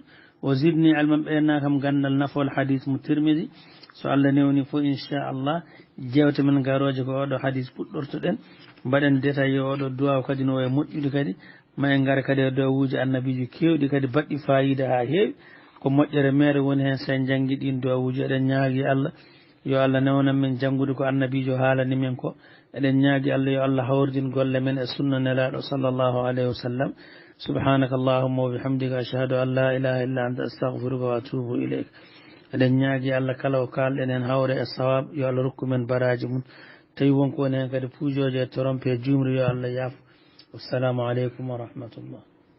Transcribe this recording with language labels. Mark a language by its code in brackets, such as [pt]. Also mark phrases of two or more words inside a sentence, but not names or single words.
[ar] وزدني علما [ff] ɓeyanna kam gandal nafol hadis mo tirmidi so allah newni fo inchallah jewte men garoje ko oɗo hadis puɗɗortoɗen mbaɗen détail yo oɗo duwaw kadi no waye moƴƴude kadi ma en gara kadi e dowuji annabiji kewɗi kadi baɗɗi fayida ha heewi ko moƴƴere mere woni hen sen janggi ɗin dowuji eɗen ñaagui allah yo allah newnan men janggude ko annabijo haalani men ko eɗen ñaagui allah yo allah hawrdin golle men e sunna nelaɗo [ar] صلى الله عليه وسلم سبحانك اللهم وبحمدك أشهد أن لا إله إلا أنت أستغفرك وأتوب إليك [ff] eɗen ñaagui allah kala ko kalɗen hen hawre e sawab yo allah rokku men baraji mum tawi wonko woni hen kadi puujoje e trompe jumri yo allah yaafo [ar] والسلام عليكم ورحمة الله